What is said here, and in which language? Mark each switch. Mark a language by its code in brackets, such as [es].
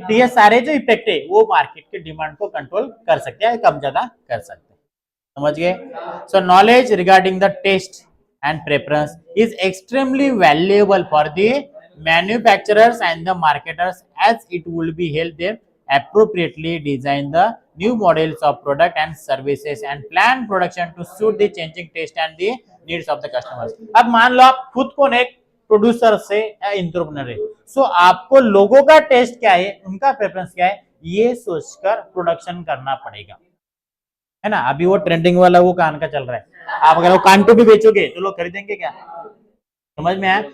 [hi] तो ये सारे जो इफेक्ट है वो मार्केट के डिमांड को कंट्रोल कर सकते हैं, कम ज्यादा कर सकते हैं, समझ गए? [en] So knowledge regarding the taste and preference is extremely valuable for the manufacturers and the marketers as it will be help them appropriately design the new models of product and services and plan production to suit the changing taste and the needs of the customers। [hi] अब मान लो आप खुद को एक producer से या entrepreneur है, सो आपको लोगों का टेस्ट क्या है, उनका प्रेफरेंस क्या है, ये सोचकर प्रोडक्शन करना पड़ेगा, है ना। अभी वो ट्रेंडिंग वाला वो कान का चल रहा है, आप अगर वो कान को भी बेचोगे तो लोग खरीदेंगे क्या? समझ में आया?